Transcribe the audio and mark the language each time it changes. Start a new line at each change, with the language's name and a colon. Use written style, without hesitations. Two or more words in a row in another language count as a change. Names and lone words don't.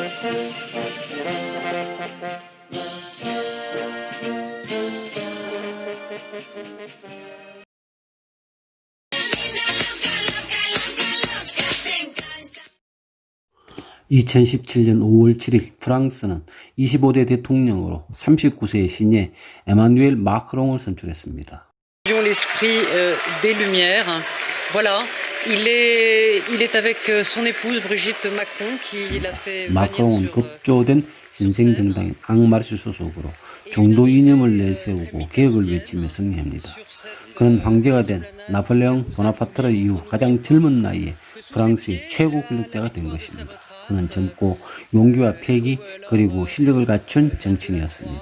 Korean: (2017년 5월 7일) 프랑스는 25대 대통령으로 39세의 신예 에마뉘엘 마크롱을 선출했습니다.
French: L'esprit des Lumières. Voilà, il est avec son épouse Brigitte Macron qui l'a fait venir
Korean: 마크롱은
French: sur
Korean: 급조된 신생 정당인 앙마르시 소속으로 중도 이념을 내세우고 개혁을 외치며 승리합니다. 그는 황제가 된 나폴레옹 보나파트르 이후 가장 젊은 나이에 프랑스의 최고 권력자가 된 것입니다. 그는 젊고 용기와 패기 그리고 실력을 갖춘 정치인이었습니다.